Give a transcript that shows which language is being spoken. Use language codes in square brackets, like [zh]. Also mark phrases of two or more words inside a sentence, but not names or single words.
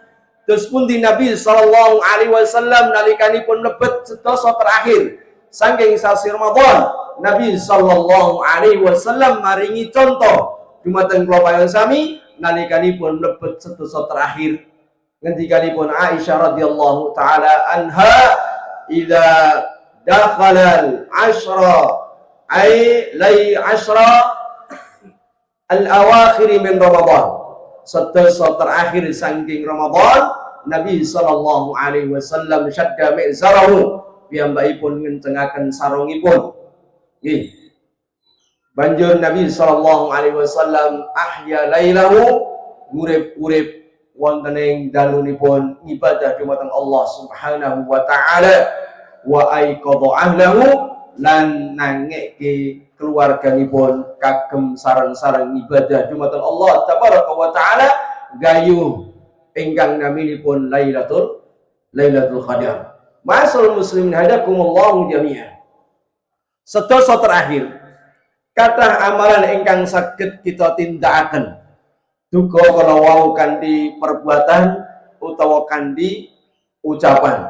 [jv] Terus pun di Nabi [ar] صلى الله عليه وسلم [jv] nalikanipun lebet sedoso terakhir saking sasi Ramadan, Nabi [ar] صلى الله عليه وسلم [jv] maringi contoh dumateng kula panjenengan sami nalikanipun lebet sedoso terakhir. [ar] Ngendikanipun Aisyah رضي الله تعالى عنها إذا دخل العشر أي ليالي العشر الأواخر من رمضان. [jv] Sedoso terakhir saking Ramadan, Nabi [ar] صلى الله عليه وسلم شد مئزره, [jv] piyambakipun ngencengaken sarungipun. Nggih. Banjur Nabi [ar] صلى الله عليه وسلم أحيا ليله, [jv] urip-urip wonten ing dalunipun ibadah dumateng Allah [ar] سبحانه وتعالى, وأيقظ أهله, [jv] lan nangeke keluarganipun kagem sareng-sareng ibadah dumateng Allah [ar] تبارك وتعالى [jv] gayuh ingkang naminipun Lailatul Qadar. [ar] معاشر المسلمين هداكم الله جميعا. [jv] Sedoso terakhir kathah amalan ingkang saged kita tindakaken duga kala wau kanthi perbuatan utawa kanthi ucapan.